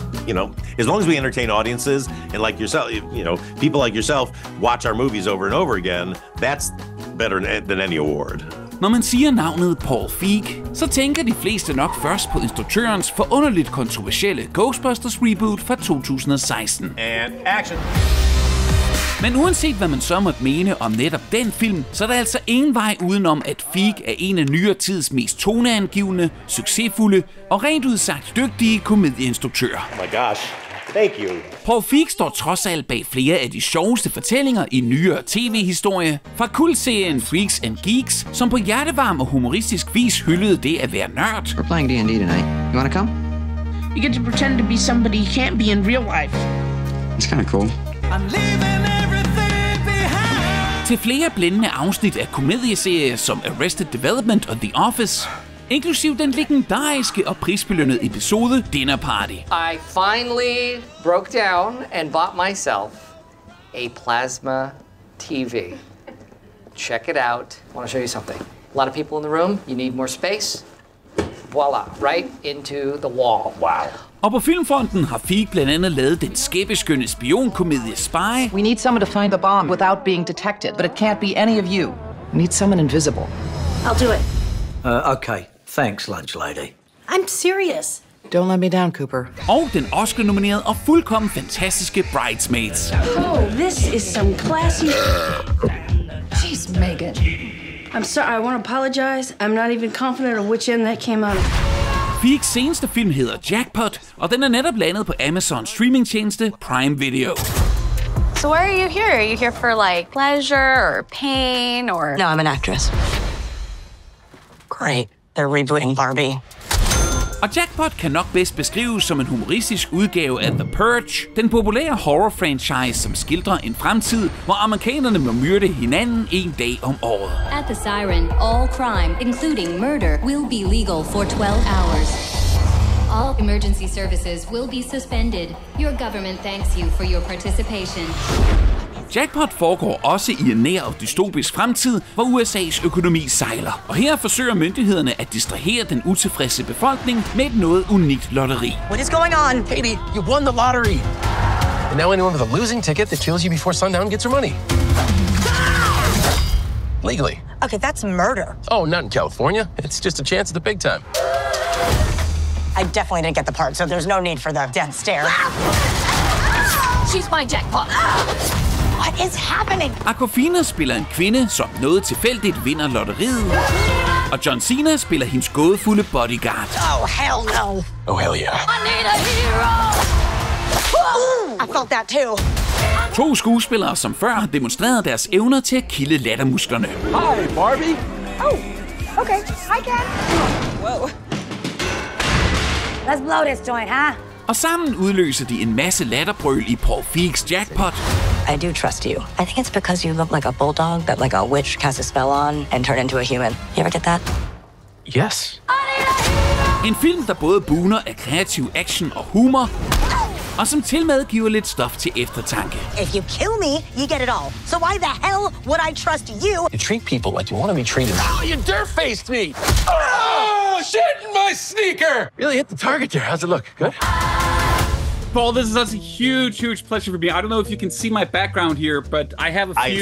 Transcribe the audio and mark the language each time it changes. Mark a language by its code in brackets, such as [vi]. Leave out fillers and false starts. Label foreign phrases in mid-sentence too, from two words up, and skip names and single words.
[en] you know, as long as we entertain audiences and like yourself, you know, people like yourself watch our movies over and over again, that's better than any award. [da] Når man siger navnet Paul Feig, så tænker de fleste nok først på instruktørens forunderligt kontroversielle Ghostbusters reboot fra 2016. [en] And action. [da] Men uanset hvad man så måtte mene om netop den film, så er der altså ingen vej udenom, at Feig er en af nyere tids mest toneangivende, succesfulde og rent udsagt dygtige komedieinstruktører. [en] Oh my gosh. Thank you. [da] Paul Feig står trods alt bag flere af de sjoveste fortællinger i nyere tv-historie. Fra kultserien Freaks and Geeks, som på hjertevarm og humoristisk vis hyldede det at være nørd. [en] We're playing D&D tonight. You wanna come? You get to pretend to be somebody you can't be in real life. It's kind of cool. I'm leaving everything behind. [da] Til flere blændende afsnit af komedieserier som Arrested Development og The Office, inklusiv den legendariske og prisbelønnede episode Dinner Party. [en] I finally broke down and bought myself a plasma TV. Check it out. I want to show you something. A lot of people in the room. You need more space. Voila, right into the wall. Wow. [da] Og på filmfronten har Feig blandt andet lavet den skæbeskønne spionkomedie Spy. [en] We need someone to find the bomb without being detected, but it can't be any of you. We need someone invisible. I'll do it. Okay. Thanks, lunch lady. I'm serious. Don't let me down, Cooper. [da] Og den Oscar-nominerede og fuldkommen fantastiske Bridesmaids. [en] Oh, this is some classy... Jeez, Megan. I'm sorry, I want to apologize. I'm not even confident of which end that came out of. [da] Feigs seneste film hedder Jackpot, og den er netop landet på Amazons streamingtjeneste Prime Video. [en] So why are you here? Are you here for like pleasure or pain or... No, I'm an actress. Great. They're rebooting Barbie. [da] Og Jackpot kan nok bedst beskrives som en humoristisk udgave af The Purge, den populære horror-franchise, som skildrer en fremtid, hvor amerikanerne må myrde hinanden en dag om året. [en] At the Siren, all crime, including murder, will be legal for 12 hours. All emergency services will be suspended. Your government thanks you for your participation. [da] Jackpot foregår også i en nær og dystopisk fremtid, hvor USA's økonomi sejler. Og her forsøger myndighederne at distrahere den utilfredse befolkning med et noget unikt lotteri. [en] What is going on? Katie, you won the lottery. And now anyone with a losing ticket that kills you before sundown gets her money. Legally. Okay, that's murder. Oh, not in California. It's just a chance at the big time. I definitely didn't get the part, so there's no need for the death stare. She's my jackpot. What is happening? [da] Awkwafina spiller en kvinde, som noget tilfældigt vinder lotteriet. Og John Cena spiller hendes gådefulde bodyguard. [en] Oh, hell no. Oh, hell yeah. I need a hero. I felt that too. [da] To skuespillere, som før har demonstreret deres evner til at kilde lattermusklerne. [en] Hi, Barbie. Oh, okay. Hi, Ken. Whoa. Let's blow this joint, huh? [da] Og sammen udløser de en masse latterbrøl i Paul Feigs Jackpot. [en] I do trust you. I think it's because you look like a bulldog that like a witch casts a spell on and turn into a human. You ever get that? Yes. [da] En film, der både buner af kreativ action og humor, og som tilmed giver lidt stof til eftertanke. [en] If you kill me, you get it all. So why the hell would I trust you? You treat people like you want to be treated. Oh, you dirt-faced me! Oh, shit in my sneaker! Really hit the target there. How's it look? Good? Paul, this is such a huge, huge pleasure for me. I don't know if you can see my background here, but I have a few...